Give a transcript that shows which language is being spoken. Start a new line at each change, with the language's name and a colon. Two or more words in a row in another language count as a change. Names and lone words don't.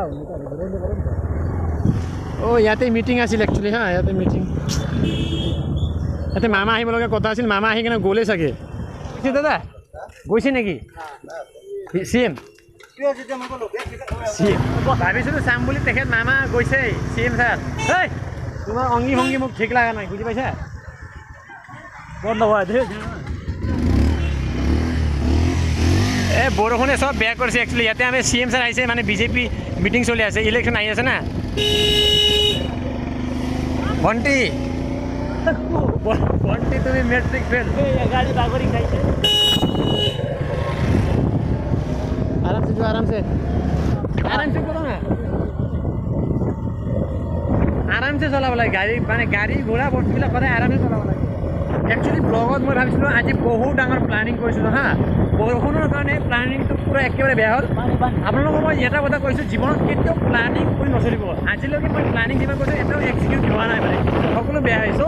Assamese: ইয়াতে মিটিং আছিল একচুৱেলি হা ইয়াতে মিটিং ইয়াতে মামা আহিব লগা কথা আছিল মামা আহি কিনে গ'লে চাগে দাদা গৈছে নেকি CM ভাবিছিলোঁ চাম বুলি তেখেত মামা গৈছে CM ছাৰ এই তোমাৰ অংগী ভংগী মোক ঠিক লগা নাই বুজি পাইছা বৰ নভয় এই বৰষুণে চব বেয়া কৰিছে একচুৱেলি। ইয়াতে আমি CM ছাৰ আহিছে, মানে বিজেপি মিটিং চলি আছে, ইলেকশ্যন আহি আছে না। ভণ্টি ভণ্টি তুমি মেট্ৰিক ফেল। গাড়ি বাগৰি খাইছে।
Hindi: आराम से जो आराम से करो ना, आराम से
Assamese: चलाब লাগে গাড়ী, মানে গাড়ী ঘোঁৰা বস্তুবিলাক সদায় আৰামে চলাব লাগে। একচুৱেলি ব্লগত মই ভাবিছিলোঁ আজি বহুত ডাঙৰ প্লানিং কৰিছিলোঁ হা, বৰষুণৰ কাৰণে প্লানিংটো পূৰা একেবাৰে বেয়া হ'ল। আপোনালোকক মই এটা কথা কৈছোঁ, জীৱনত কেতিয়াও প্লানিং কৰি নচলিব। আজিলৈকে মই প্লানিং যিমান কৰিছোঁ এটাও এক্সিকিউট হোৱা নাই, মানে সকলো বেয়া হৈছে।